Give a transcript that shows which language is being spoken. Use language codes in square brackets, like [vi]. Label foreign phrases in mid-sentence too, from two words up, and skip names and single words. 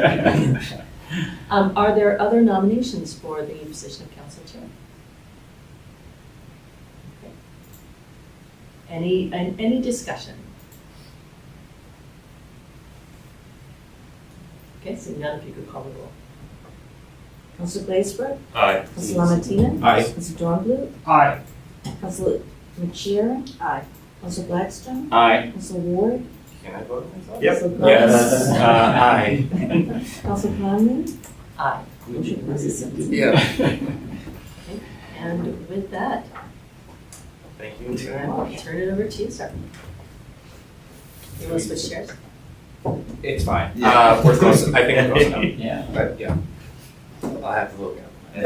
[en] Are there other nominations for the position of council chair? Okay. Any discussion? Okay, so none of you could call the roll. Councilor Glazebrook? Aye. Councilor Lamartine? Aye. Councilor Dornblue? Aye. Councilor McSherritt? Aye. Councilor Blackstone? Aye. Councilor Ward? Can I vote myself? Councilor Yes. Gomez? Aye. Councilor Conley? Aye. Motion passes 7-0. Yeah. And with that, Thank you I very will much. turn it over to you, sir. You want to switch chairs? It's fine. Yeah. We're close. I think we're close enough. Yeah. But yeah, I'll have to look at it.